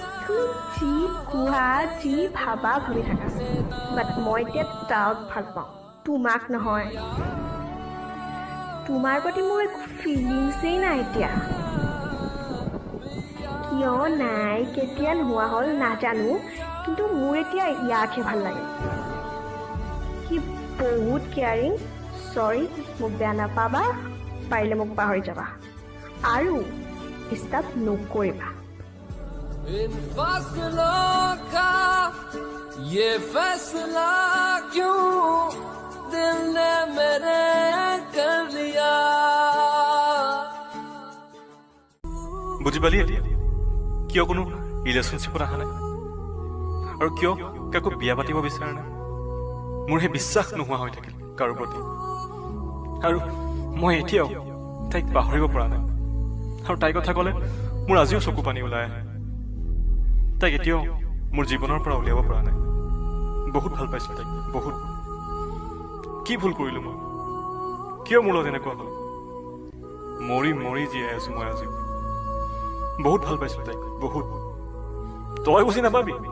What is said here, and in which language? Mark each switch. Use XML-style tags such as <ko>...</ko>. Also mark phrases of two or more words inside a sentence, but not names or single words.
<as>যি কোৱা যি ভাবা ভাবি থাকা বাট মই এতিয়া তাক ভাল পাওঁ তোমাক নহয় তোমাৰ প্ৰতি মোৰ একো ফিলিংছেই নাই এতিয়া কিয় নাই কেতিয়া নোহোৱা হ'ল নাজানো কিন্তু মোৰ এতিয়া ইয়াকহে ভাল লাগে সি বহুত কেয়াৰিং চৰি মোক বেয়া নাপাবা পাৰিলে মোক পাহৰি যাবা আৰু ডিষ্টাৰ্ব নকৰিবা</as> <hi>इन फासलों का ये फैसला क्यों दिल ने मेरे कर लिया</hi> <as>বুজি পালি এতিয়া কিয় কোনো ৰিলেশ্যনশ্বিপত অহা নাই আৰু কিয় কাকো বিয়া পাতিব বিচৰা নাই মোৰ সেই বিশ্বাস নোহোৱা হৈ থাকিল কাৰো প্ৰতি আৰু মই এতিয়াও তাইক পাহৰিব পৰা নাই আৰু তাইৰ কথা ক'লে মোৰ আজিও চকু পানী ওলাই আহে তাইক এতিয়াও মোৰ জীৱনৰ পৰা উলিয়াব পৰা নাই বহুত ভাল পাইছোঁ তাইক বহুত কি ভুল কৰিলোঁ মই কিয় মোৰ লগত এনেকুৱা হ'ল মৰি মৰি জীয়াই আছোঁ মই আজিও বহুত ভাল পাইছোঁ তাইক বহুত তই বুজি নাপাবি</as>